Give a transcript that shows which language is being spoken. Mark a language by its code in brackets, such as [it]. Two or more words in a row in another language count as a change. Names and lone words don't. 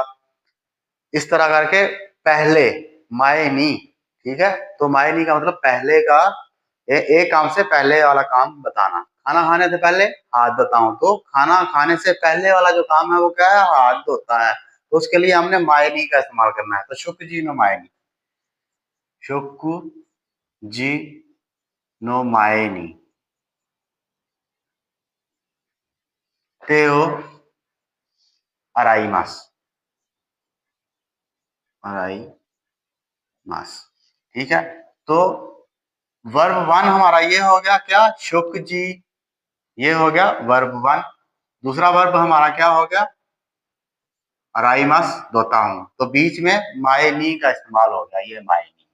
[ur] اس طرح کر کے پہلے مائنی. ٹھیک ہے، تو مائنی کا مطلب پہلے کا، ایک کام سے پہلے والا کام بتانا. کھانا کھانے سے پہلے ہاتھ دھوتا ہوں، تو کھانا کھانے سے پہلے والا جو کام ہے وہ کیا ہے، ہاتھ دھوتا ہے. تو اس کے لیے ہم نے مائنی کا استعمال کرنا ہے. [ja] तो しゅくじの前に、食事の前に、手を洗います、洗います. [ur] ٹھیک ہے، تو ورب 1 ہمارا یہ ہو گیا کیا، شک جی، یہ ہو گیا ورب 1. دوسرا ورب ہمارا کیا ہو گیا, [ja] 洗います, [ur] دھوتا ہوں. تو بیچ میں [ja] 前に [ur] کا استعمال ہو گیا، یہ [ja] 前に.